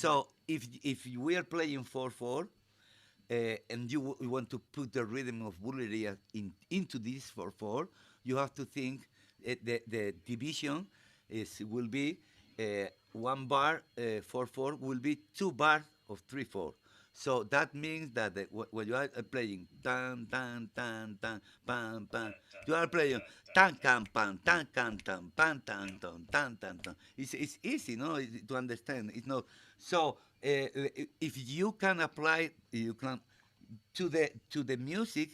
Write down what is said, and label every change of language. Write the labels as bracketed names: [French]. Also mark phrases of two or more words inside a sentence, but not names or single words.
[English] So if we are playing 4/4, and you want to put the rhythm of Bulgaria into this 4/4, you have to think the division will be 1 bar 4/4 will be 2 bar of 3/4. So that means that when you are playing tan tan tan tan pan pan, you are playing tan can pan tan can tan pan tan tan tan tan tan. It's easy, no, to understand. It's not so. If you can apply, you can to the music.